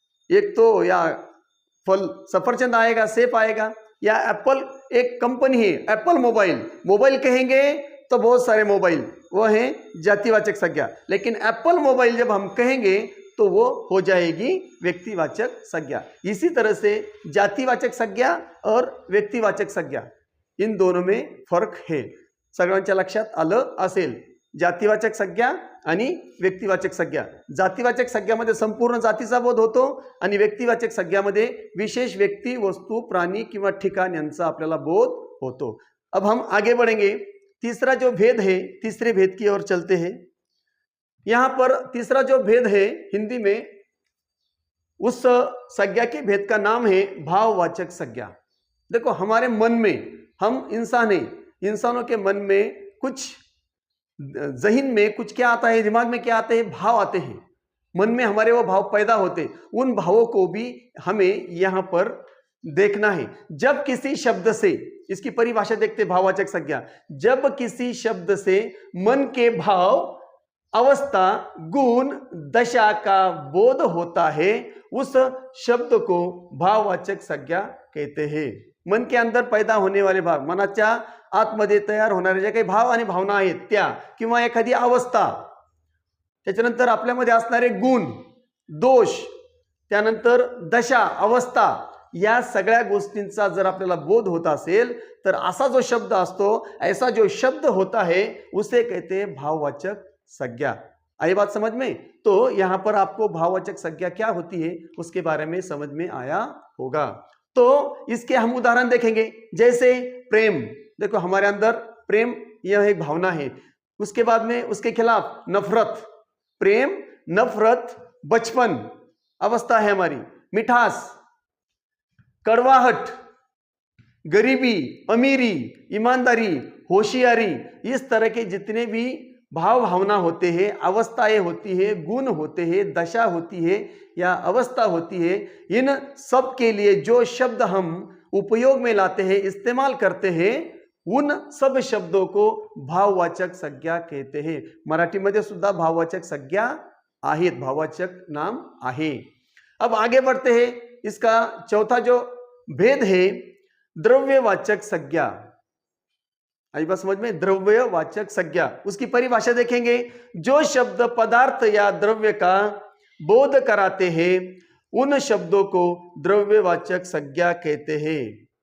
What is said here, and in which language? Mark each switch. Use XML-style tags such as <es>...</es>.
<hi>एक तो या फल सफरचंद आएगा, सेब आएगा, या एप्पल एक कंपनी है, एप्पल मोबाइल, मोबाइल कहेंगे तो बहुत सारे मोबाइल, वो है जातिवाचक संज्ञा, लेकिन एप्पल मोबाइल जब हम कहेंगे तो वो हो जाएगी व्यक्तिवाचक संज्ञा। इसी तरह से जातिवाचक संज्ञा और व्यक्तिवाचक संज्ञा, इन दोनों में फरक है,</hi> <mr>सगळ्यांच्या लक्षात आलं असेल। जातिवाचक संज्ञा आणि व्यक्तिवाचक संज्ञा, जातिवाचक संज्ञामध्ये संपूर्ण जातीचा बोध होतो आणि व्यक्तिवाचक संज्ञामध्ये विशेष व्यक्ती, वस्तू, प्राणी किंवा ठिकाण यांचा आपल्याला बोध होतो।</mr> <hi>अब हम आगे बढ़ेंगे, तीसरा जो भेद है, तीसरे भेद की ओर चलते हैं। यहां पर तीसरा जो भेद है हिंदी में, उस संज्ञा के भेद का नाम है भाववाचक संज्ञा। देखो हमारे मन में, हम इंसान हैं, इंसानों के मन में कुछ, ज़हन में कुछ क्या आता है, दिमाग में क्या आते हैं? भाव आते हैं, मन में हमारे वो भाव पैदा होते, उन भावों को भी हमें यहाँ पर देखना है। जब किसी शब्द से, इसकी परिभाषा देखते भाववाचक संज्ञा, जब किसी शब्द से मन के भाव, अवस्था, गुण, दशा का बोध होता है, उस शब्द को भाववाचक संज्ञा कहते हैं।</hi> <mr>मन के अंदर पैदा होने वाले भाव, मनाच्या आतमध्ये तयार होणारे जे काही भाव आणि भावना आहेत त्या, किंवा एखादी अवस्था, त्याच्यानंतर आपल्यामध्ये असणारे गुण, दोष, त्यानंतर दशा, अवस्था, या सगळ्या गोष्टींचा जर आपल्याला बोध होता असेल तर असा जो शब्द असतो,</mr> <hi>ऐसा जो शब्द होता है उसे कहते हैं भाववाचक संज्ञा। आई बात समझ में? तो यहां पर आपको भाववाचक संज्ञा क्या होती है उसके बारे में समझ में आया होगा। तो इसके हम उदाहरण देखेंगे, जैसे प्रेम, देखो हमारे अंदर प्रेम यह एक भावना है, उसके बाद में उसके खिलाफ नफरत, प्रेम, नफरत, बचपन अवस्था है हमारी, मिठास, कड़वाहट, गरीबी, अमीरी, ईमानदारी, होशियारी, इस तरह के जितने भी भाव भावना होते हैं, अवस्थाएं होती है, गुण होते हैं, दशा होती है या अवस्था होती है, इन सब के लिए जो शब्द हम उपयोग में लाते हैं, इस्तेमाल करते हैं, उन सब शब्दों को भाववाचक संज्ञा कहते हैं.</hi> <mr>मराठीमध्ये सुद्धा भाववाचक संज्ञा आहेत, भाववाचक नाम आहे.</mr> <hi>अब आगे बढ़ते हैं. इसका चौथा जो भेद है द्रव्यवाचक संज्ञा. आई बात समझ में? द्रव्यवाचक संज्ञा, उसकी परिभाषा देखेंगे. जो शब्द पदार्थ या द्रव्य का बोध कराते हैं उन शब्दों को द्रव्यवाचक संज्ञा कहते हैं.</hi>